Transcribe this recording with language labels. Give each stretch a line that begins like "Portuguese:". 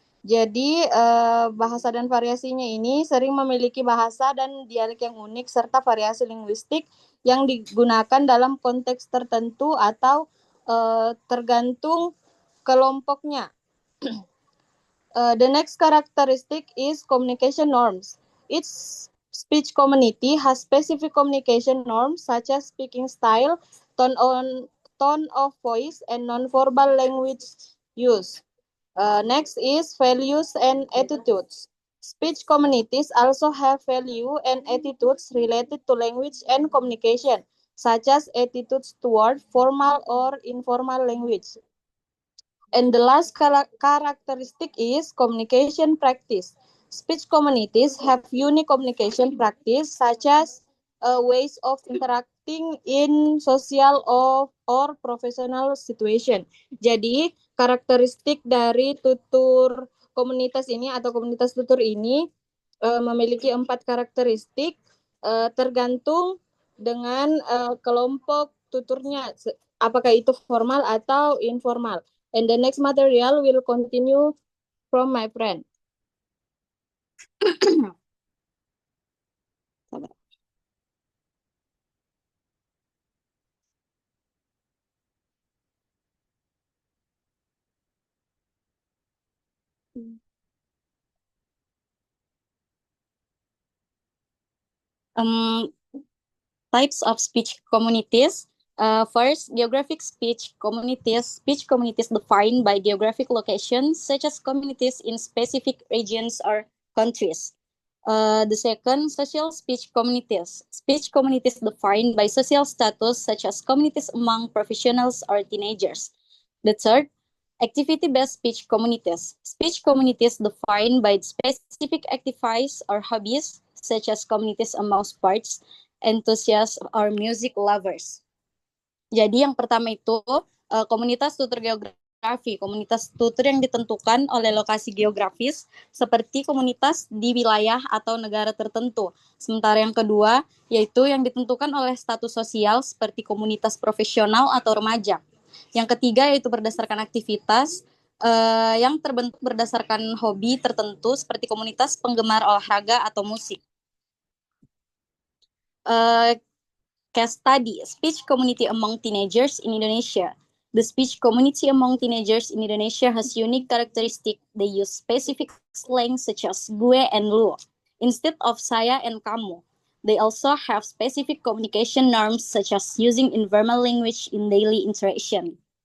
Indonesian: Jadi, bahasa dan variasinya ini sering memiliki bahasa dan dialek yang unik serta variasi linguistik yang digunakan dalam konteks tertentu atau tergantung kelompoknya.
English: The next characteristic is communication norms. Each speech community has specific communication norms such as speaking style, tone of voice, and nonverbal language use. Next is values and attitudes. Speech communities also have value and attitudes related to language and communication, such as attitudes toward formal or informal language. And the last characteristic is communication practice. Speech communities have unique communication practice, such as ways of interacting in social or professional situation.
Indonesian: Jadi, karakteristik dari tutur komunitas ini atau komunitas tutur ini memiliki 4 karakteristik tergantung dengan kelompok tuturnya, apakah itu formal atau informal.
English: And the next material will continue from my friend. Types of speech communities. First, geographic speech communities. Speech communities defined by geographic locations, such as communities in specific regions or countries. The second, social speech communities. Speech communities defined by social status, such as communities among professionals or teenagers. The third, activity-based speech communities. Speech communities defined by specific activities or hobbies, such as communities among sports, enthusiasts, or music lovers.
Indonesian: Jadi yang pertama itu komunitas tutur geografi. Komunitas tutur yang ditentukan oleh lokasi geografis seperti komunitas di wilayah atau negara tertentu. Sementara yang kedua yaitu yang ditentukan oleh status sosial seperti komunitas profesional atau remaja. Yang ketiga yaitu berdasarkan aktivitas yang terbentuk berdasarkan hobi tertentu seperti komunitas penggemar olahraga atau musik.
English: Case study, speech community among teenagers in Indonesia. The speech community among teenagers in Indonesia has unique characteristics. They use specific slang such as gue and lu instead of saya and kamu. They also have specific communication norms such as using informal language in daily interaction.